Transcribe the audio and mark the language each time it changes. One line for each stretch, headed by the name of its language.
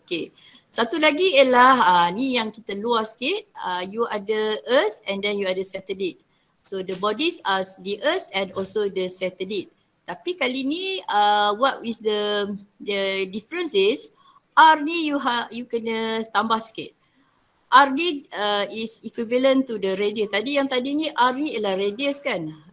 Malay: Okay, satu lagi ialah ni yang kita luar sikit.
English: You ada earth and then you ada satellite. So the bodies are the earth and also the satellite.
Malay: Tapi kali ni
English: what is the difference is
Malay: R ni you kena tambah sikit.
English: R ni is equivalent to the radius.
Malay: Tadi ni R ni ialah radius kan.